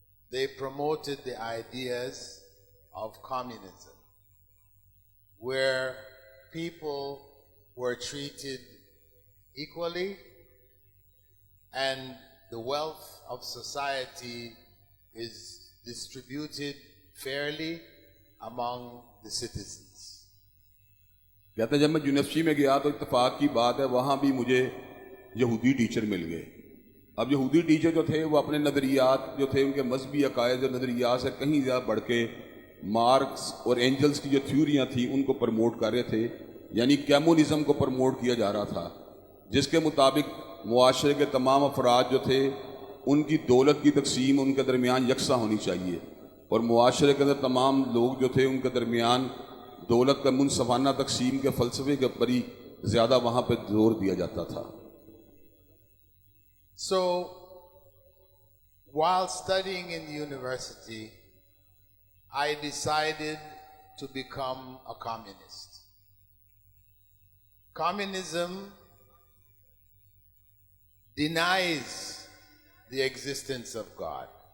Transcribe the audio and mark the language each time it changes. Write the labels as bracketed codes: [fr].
[en] They promoted the ideas of communism, where people were treated equally and the wealth of society is distributed fairly among the citizens. [hi] कहते हैं जब मैं university में गया तो इत्तेफाक की बात है वहाँ भी मुझे यहूदी टीचर मिल गए। अब यहूदी टीचर जो थे वो अपने नज़रियात जो थे उनके मजहबी अकायद और नज़रियात से कहीं ज़्यादा बढ़ के मार्क्स और एंजल्स की जो थ्योरियाँ थी उनको प्रमोट कर रहे थे, यानी कम्युनिज्म को प्रमोट किया जा रहा था, जिसके मुताबिक मुआशरे के तमाम अफराद जो थे उनकी दौलत की तकसीम उनके दरमियान यकसा होनी चाहिए और मुआशरे के अंदर तमाम लोग जो थे उनके दरमियान दौलत का मुनसफाना तकसीम के फ़लसफ़े के ऊपर ही ज़्यादा वहाँ पर जोर दिया जाता था। [en] So, while studying in the university, I decided to become a communist. Communism denies the existence of God.